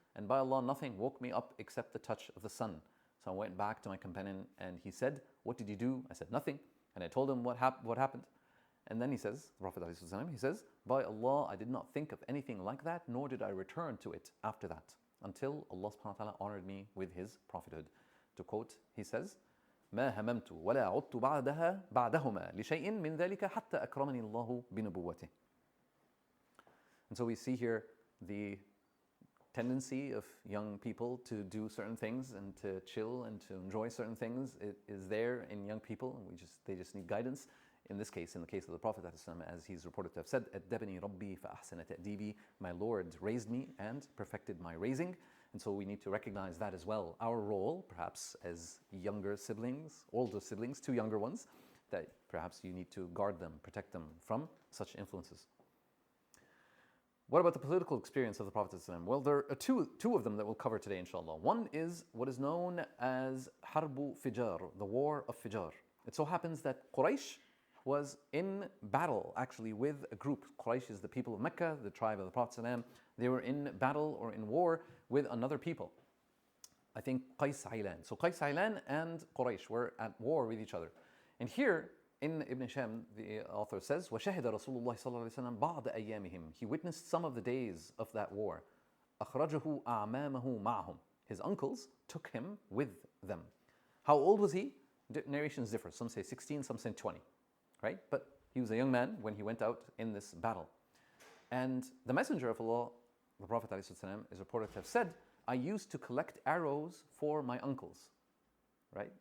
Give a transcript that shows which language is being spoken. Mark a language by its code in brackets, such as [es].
[en] And by Allah, nothing woke me up except the touch of the sun. So I went back to my companion, and he said, what did you do? I said, nothing. And I told him what happened. And then he says, the Prophet ﷺ, he says, by Allah, I did not think of anything like that, nor did I return to it after that, until Allah subhanahu wa ta'ala honored me with His prophethood. To quote, he says, [ar] ما هممت ولا عدت بعدهما لشيء من ذلك حتى أكرمني الله بنبوته. [en] And so we see here the tendency of young people to do certain things and to chill and to enjoy certain things. It is there in young people, and they just need guidance. In this case, in the case of the Prophet as he's reported to have said, [ar] أَدَّبَنِي رَبِّي فَأَحْسَنَ تَأْدِيبِي, [en] my Lord raised me and perfected my raising. And so we need to recognize that as well. Our role, perhaps as younger siblings, older siblings, two younger ones, that perhaps you need to guard them, protect them from such influences. What about the political experience of the Prophet ﷺ? Well, there are two of them that we'll cover today, inshallah. One is what is known as Harbu Fijar, the War of Fijar. It so happens that Quraysh was in battle actually with a group. Quraysh is the people of Mecca, the tribe of the Prophet ﷺ. They were in battle or in war with another people. I think Qais Ailan. So Qais Ailan and Quraysh were at war with each other. And here in Ibn Hisham, the author says, [ar] وَشَهِدَ رَسُولُ اللَّهِ صَلَّى اللَّهُ عَلَيْهِ وسلم بَعْضَ أَيَّامِهِم. [en] He witnessed some of the days of that war. [ar] أَخْرَجَهُ أَعْمَامَهُ مَعَهُم. [en] His uncles took him with them. How old was he? Narrations differ. Some say 16, some say 20. Right? But he was a young man when he went out in this battle. And the Messenger of Allah, the Prophet ﷺ, is reported to have said, I used to collect arrows for my uncles. Right?